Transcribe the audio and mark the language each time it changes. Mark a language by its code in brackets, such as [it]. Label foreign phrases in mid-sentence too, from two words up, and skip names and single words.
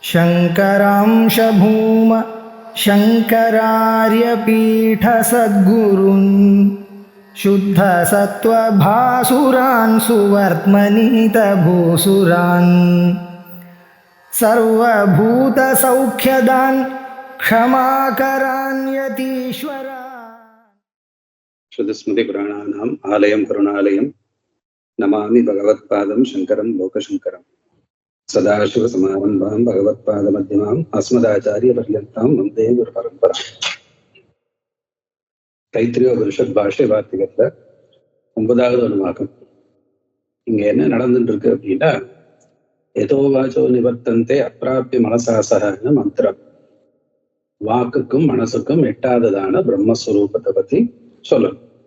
[sa] शङ्करांश भूम शङ्करार्यपीठसद्गुरून् शुद्धसत्त्वभासुरान् सुवर्त्मनीतभूसुरान् सर्वभूतसौख्यदान् क्षमाकरान् यतीश्वरान्। श्रुतिस्मृतिपुराणानाम् आलयं करुणालयं नमामि भगवत्पादं शङ्करं लोकशङ्करम् सदाशिवसमारम्भां भगवत्पादमध्यमाम् अस्मदाचार्यपर्यन्तां वन्दे गुरुपरम्पराम्. [ta] தைத்திரியோபனிஷத் பாஷ்ய வார்த்திகத்துல 9வது அனுவாகம். இங்க என்ன நடந்துட்டு இருக்கு அப்படின்னா, [sa] यतो वाचो निवर्तन्ते अप्राप्य मनसा सह [ta] மந்திரம். வாக்குக்கும் மனசுக்கும் எட்டாததான பிரம்மஸ்வரூபத்தை பத்தி சொல்லணும்.